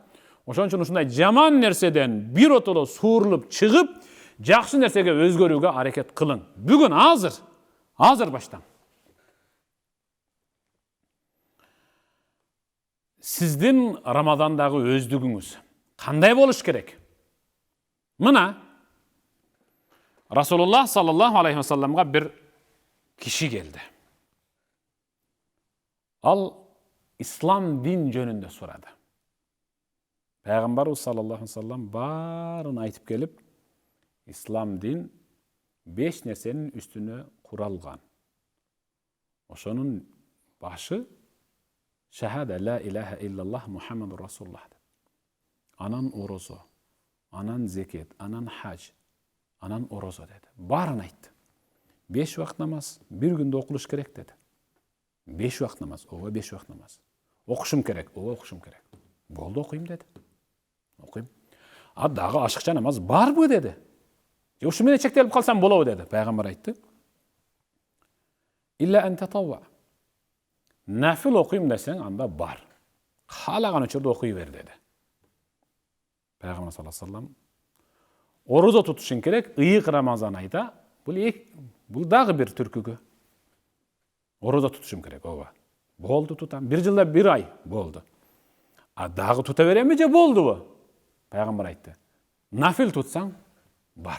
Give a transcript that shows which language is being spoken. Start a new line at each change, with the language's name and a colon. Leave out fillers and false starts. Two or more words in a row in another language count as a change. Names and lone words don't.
Kyrgyz: Ошон үчүн ушундай жаман нерседен бир отоло суурулуп чыгып, жакшы нерсеге өзгөрүүгө аракет кылың. Бүгүн азыр баштан. Сиздин Рамадандагы өздүгүңүз кандай болуш керек? Мына Расулуллах
Arabic: صلى الله عليه وسلم
Kyrgyz: бир киши келди. Ал ислам дин жөнүндө сурады. Пайгамбарыбыз
Arabic: صلى الله عليه وسلم
Kyrgyz: баарын айтып келип, ислам дин 5 нерсенин үстүнө куралган. Ошонун башы шахада
Arabic: لا إله إلا الله محمد رسول الله.
Kyrgyz: Анан орозо, анан зекет, анан хаж, анан орозо dedi. Баарын айтты. 5 вакыт намаз бир күндө окулуш керек dedi. 5 вакыт намаз, ооба 5 вакыт намаз. Окушум керек, ооба окушум керек. Болду, окуйм dedi. Окуйм. А дагы ашыкча намаз барбы dedi. Же ушу менен чектелип калсам болобу dedi. Пайгамбар айтты.
Arabic: إلا أن تطوع.
Kyrgyz: Нафил окуйм десең, анда бар. Каалаган учурда окуй бер dedi. Пайгамбар
Arabic: صلى الله عليه وسلم
Kyrgyz: орозо тутушуң керек, ыйык Рамазан айда. Бул дагы бир түркүгө. Орозо тутушум керек, ооба. Болду, тутам. Бир жылда бир ай болду. А дагы тута беремби же болдубу? Пайгамбар айтты. Нафил тутсаң бар.